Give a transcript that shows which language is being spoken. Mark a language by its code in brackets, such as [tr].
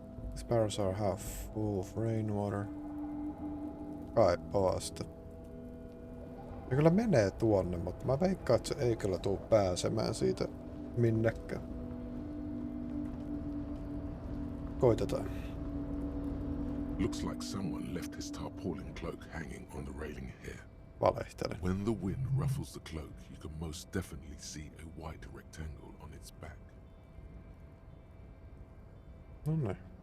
[en] These barrels are half full of rainwater. [fi] Kaipa vasta. Se kyllä menee tuonne, mutta mä veikkaan, että se ei kyllä tuu pääsemään siitä minnekään. Koitetaan. [en] Looks like someone left his tarpaulin cloak hanging on the railing here. [fi] Valehtelen. [en] When the wind ruffles the cloak, you can most definitely see a white rectangle on its back. [fi] No.